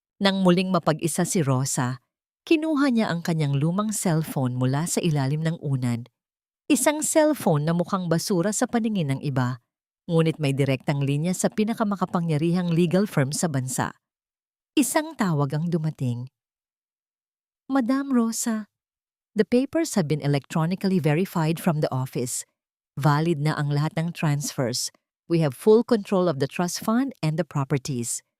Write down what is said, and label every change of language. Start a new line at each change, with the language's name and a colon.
Filipino: Nang muling mapag-isa si Rosa, kinuha niya ang kanyang lumang cellphone mula sa ilalim ng unan. Isang cellphone na mukhang basura sa paningin ng iba, ngunit may direktang linya sa pinakamakapangyarihang legal firm sa bansa. Isang tawag ang dumating.
English: Madam Rosa, the papers have been electronically verified from the office.
Filipino: Valid na ang lahat ng transfers.
English: We have full control of the trust fund and the properties.